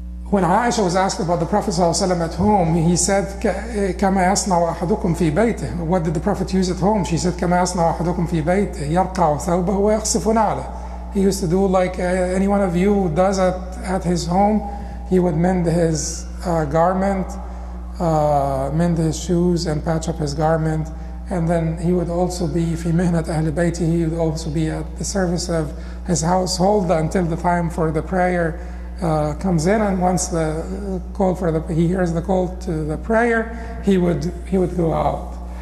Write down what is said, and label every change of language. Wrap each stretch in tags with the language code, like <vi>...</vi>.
<en>When Aisha was asked about the Prophet ﷺ at home, he said,</en> <ar>كما يصنع أحدكم في بيته.</ar> <en>What did the Prophet use at home? She said,</en> <ar>كما يصنع أحدكم في بيته يرقع ثوبه ويخسف نعله.</ar> <en>He used to do like any one of you does at his home. He would mend his garment, mend his shoes and patch up his garment. And then he would also be,</en> <ar>في مهنة أهل بيته,</ar> <en>he would also be at the service of his household until the time for the prayer comes in, and once the call he hears the call to the prayer, he would go out.</en>